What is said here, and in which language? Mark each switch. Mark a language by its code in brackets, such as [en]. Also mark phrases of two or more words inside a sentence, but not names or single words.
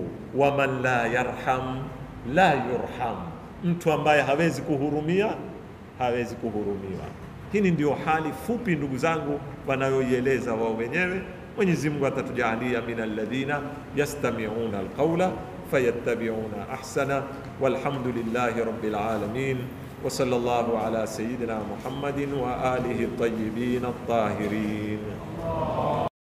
[ar] ومن لا يرحم لا يرحم, [sw] mtu ambaye hawezi kuhurumia hawezi kuhurumiwa. Hii ndio hali fupi, ndugu zangu, wanayoieleza wao wenyewe. Mwenyezi Mungu atatujalia [ar] من الذين يستمعون القول فيتبعون أحسن. والحمد لله رب العالمين وصلى الله على سيدنا محمد وآله الطيبين الطاهرين.